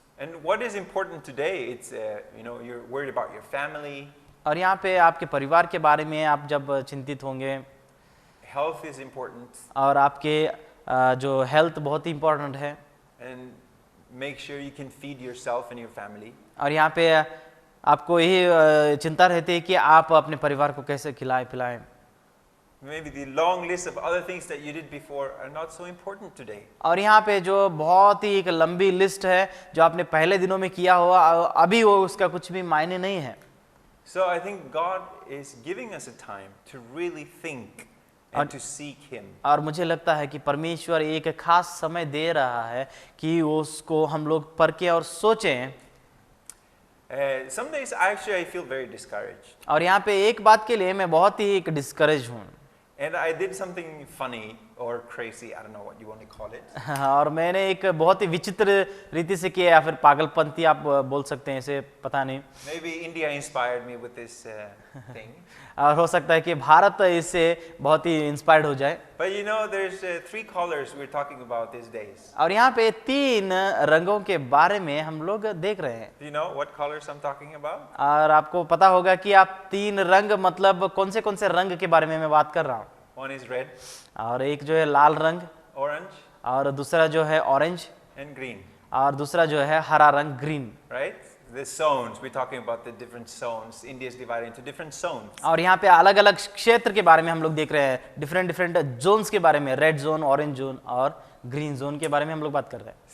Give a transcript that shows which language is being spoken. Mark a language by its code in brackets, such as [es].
[en] And what is important today, it's, you're worried about your family, [hi] और यहाँ पे आपके परिवार के बारे में आप जब चिंतित होंगे [en] health is important, [hi] और आपके जो हेल्थ बहुत ही [en] important [hi] है [en] and make sure you can feed yourself and your family. [hi] और यहाँ पे आपको यही चिंता रहती है कि आप अपने परिवार को कैसे खिलाएं पिलाएं। [en] Maybe the long list of other things that you did before are not so important today. [hi] और यहाँ पे जो बहुत ही एक लंबी लिस्ट है जो आपने पहले दिनों में किया हुआ अभी वो उसका कुछ भी मायने नहीं है। [en] So I think God is giving us a time to really think and to seek him. [hi] और मुझे लगता है कि परमेश्वर एक खास समय दे रहा है कि उसको हम लोग परखें और सोचें। [en] Some days actually I feel very discouraged. [hi] और यहाँ पे एक बात के लिए मैं बहुत ही एक [en] discourage [hi] हूँ। [en] And I did something funny or crazy, I don't know what you want to call it. [hi] और मैंने एक बहुत ही विचित्र रीति से किया या फिर पागलपंती आप बोल सकते हैं इसे, पता नहीं। [en] Maybe India inspired me with this thing. [hi] और हो सकता है कि भारत इससे बहुत ही इंस्पायर्ड हो जाए। [en] But you know, there's 3 colors we're talking about these days. [hi] और यहाँ पे 3 रंगों के बारे में हम लोग देख रहे हैं। [en] Do you know what colors I'm talking about? [hi] और आपको पता होगा कि आप 3 रंग मतलब कौन से रंग के बारे में मैं बात कर रहा हूँ। [en] One is red, [hi] और एक जो है लाल रंग, [en] orange, [hi] और दूसरा जो है ऑरेंज, [en] and green. [hi] और दूसरा जो है हरा रंग green. [en] Right? The zones, we're talking about the different zones. India is divided into different zones. [hi] और यहाँ पे अलग अलग क्षेत्र के बारे में हम लोग देख रहे हैं, [en] different zones [hi] के बारे में, रेड जोन, ऑरेंज जोन और ग्रीन जोन के बारे में हम लोग बात कर रहे हैं।